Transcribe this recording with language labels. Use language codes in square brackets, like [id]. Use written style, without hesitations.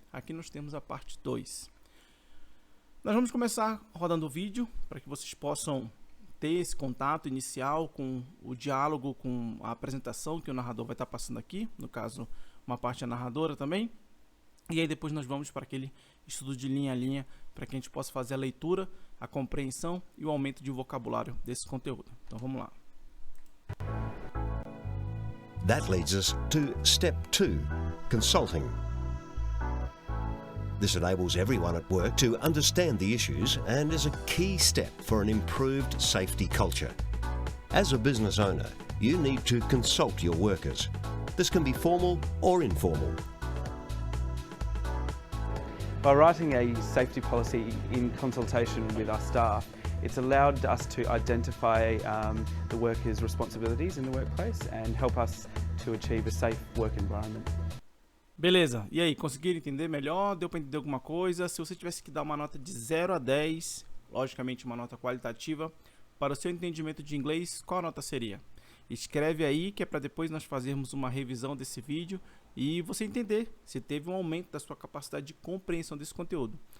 [pt] Aqui nós temos a parte 2. Nós vamos começar rodando o vídeo para que vocês possam ter esse contato inicial com o diálogo, com a apresentação que o narrador vai estar passando aqui. No caso, uma parte é narradora também. E aí depois nós vamos para aquele estudo de linha a linha para que a gente possa fazer a leitura, a compreensão e o aumento de vocabulário desse conteúdo. Então vamos lá. [en] That leads us to step 2, consulting. This enables everyone at work to understand the issues and is a key step for an improved safety culture. As a business owner, you need to consult your workers. This can be formal or informal. By writing a safety policy in consultation with our staff, it's allowed us to identify the workers' responsibilities in the workplace and help us to achieve a safe work environment. [pt] Beleza, e aí, conseguiram entender melhor? Deu para entender alguma coisa? Se você tivesse que dar uma nota de 0 a 10, logicamente uma nota qualitativa, para o seu entendimento de inglês, qual a nota seria? Escreve aí que é para depois nós fazermos uma revisão desse vídeo e você entender se teve um aumento da sua capacidade de compreensão desse conteúdo.